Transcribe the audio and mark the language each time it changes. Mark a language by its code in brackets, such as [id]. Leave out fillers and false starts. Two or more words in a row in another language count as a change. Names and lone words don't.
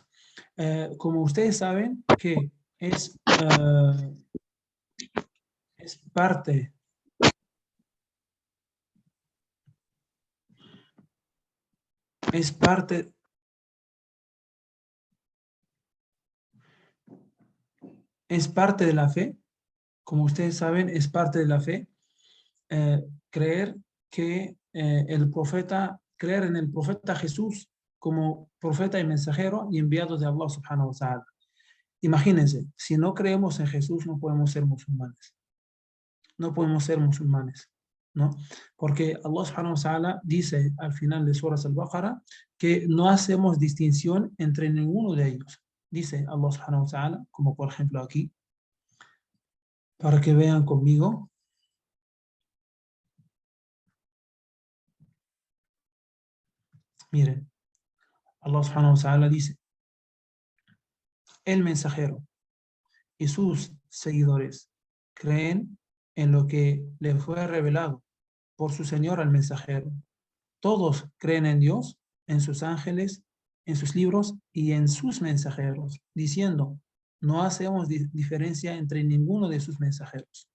[es] Como ustedes saben, que es parte, es parte, es parte de la fe. Como ustedes saben, es parte de la fe creer que creer en el profeta Jesús como profeta y mensajero y enviado de [ar] الله سبحانه وتعالى. [es] Imagínense, si no creemos en Jesús, no podemos ser musulmanes. No podemos ser musulmanes, ¿no? Porque [ar] الله سبحانه وتعالى [es] dice al final de Surah Al-Baqarah que no hacemos distinción entre ninguno de ellos. Dice [ar] الله سبحانه وتعالى, [es] como por ejemplo aquí, para que vean conmigo. Miren, [ar] الله سبحانه وتعالى [es] dice, el mensajero y sus seguidores creen en lo que le fue revelado por su Señor al mensajero. Todos creen en Dios, en sus ángeles, en sus libros y en sus mensajeros, diciendo, no hacemos diferencia entre ninguno de sus mensajeros.